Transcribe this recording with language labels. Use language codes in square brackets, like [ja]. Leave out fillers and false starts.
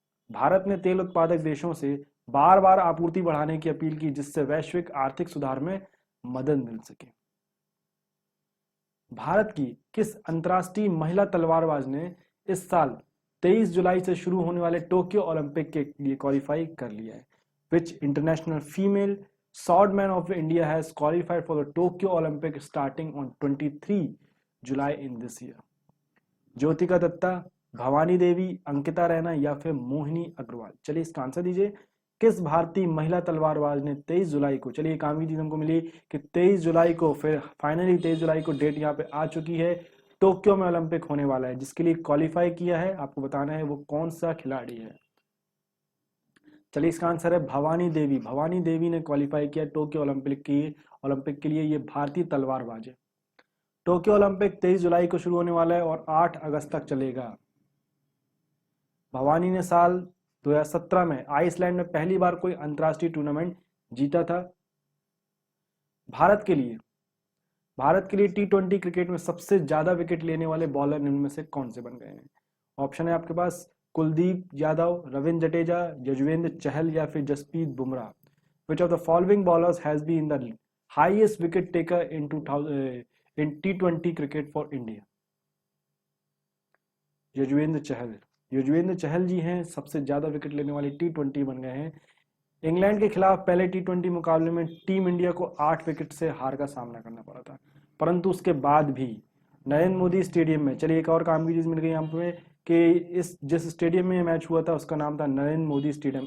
[hi] भारत ने तेल उत्पादक देशों से बार बार आपूर्ति बढ़ाने की अपील की, जिससे वैश्विक आर्थिक सुधार में मदद मिल सके। भारत की किस अंतर्राष्ट्रीय महिला तलवारबाज ने इस साल 23 जुलाई से शुरू होने वाले टोक्यो ओलंपिक के लिए क्वालिफाई कर लिया है? [en] Which international female swordman of India has qualified for the Tokyo Olympic starting on 23 July in this year? [hi] Jyotika Dutta, Bhavani Devi, Ankita Raina या फिर मोहिनी अग्रवाल। चलिए इसका आंसर दीजिए। किस भारतीय महिला तलवारबाज ने 23 जुलाई को, चलिए काम की चीज हमको मिली कि 23 जुलाई को, फिर फाइनली 23 जुलाई को डेट यहाँ पे आ चुकी है, टोक्यो में ओलंपिक होने वाला है, जिसके लिए क्वालिफाई किया है। आपको बताना है वो कौन सा खिलाड़ी है। चलिए इसका आंसर है भवानी देवी। भवानी देवी ने क्वालिफाई किया टोक्यो ओलंपिक के लिए। ये भारतीय तलवारबाज है। टोक्यो ओलंपिक 23 जुलाई को शुरू होने वाला है और 8 अगस्त तक चलेगा। भवानी ने साल 2017 में आइसलैंड में पहली बार कोई अंतर्राष्ट्रीय टूर्नामेंट जीता था। भारत के लिए T20 क्रिकेट में सबसे ज्यादा विकेट लेने वाले बॉलर इनमें से कौन से बन गए हैं? ऑप्शन है आपके पास कुलदीप यादव, रविंद्र जडेजा, यजुवेंद्र चहल या फिर Jasprit Bumrah. [en] Which of the following ballers has been the highest wicket taker in T20 cricket for India? [hi] Yuzvendra Chahal जी हैं सबसे ज्यादा विकेट लेने वाले T20 बन गए हैं। इंग्लैंड के खिलाफ पहले T20 मुकाबले में टीम इंडिया को 8 विकेट से हार का सामना करना पड़ा था, परंतु उसके बाद भी नरेंद्र मोदी स्टेडियम में, चलिए एक और काम की चीज मिल गई यहाँ पे कि जिस स्टेडियम में मैच हुआ था उसका नाम था नरेंद्र मोदी स्टेडियम।